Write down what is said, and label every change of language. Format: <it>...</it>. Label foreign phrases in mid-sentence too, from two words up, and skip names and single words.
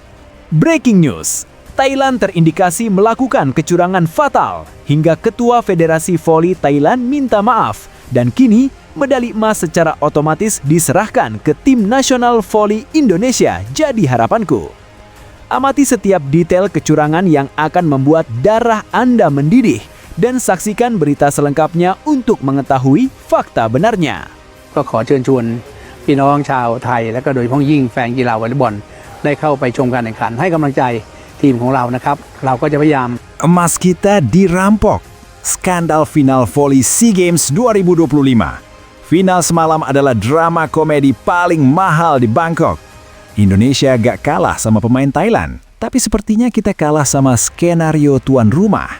<en>Breaking news,</en> <id>Thailand terindikasi melakukan kecurangan fatal hingga Ketua Federasi Voli Thailand minta maaf dan kini medali emas secara otomatis diserahkan ke Tim Nasional Voli Indonesia. Jadi harapanku, amati setiap detail kecurangan yang akan membuat darah Anda mendidih dan saksikan berita selengkapnya untuk mengetahui fakta benarnya.</id> <th>ก็ขอเชิญชวนพี่น้องชาวไทยและก็โดยเฉพาะยิ่งแฟนกีฬาวอลเลย์บอลได้เข้าไปชมการแข่งขันให้กำลังใจทีมของเรานะครับเราก็จะพยายาม</th> <id>Emas kita dirampok. Skandal final voli SEA Games 2025. Final semalam adalah drama komedi paling mahal di Bangkok. Indonesia gak kalah sama pemain Thailand, tapi sepertinya kita kalah sama skenario tuan rumah.</id>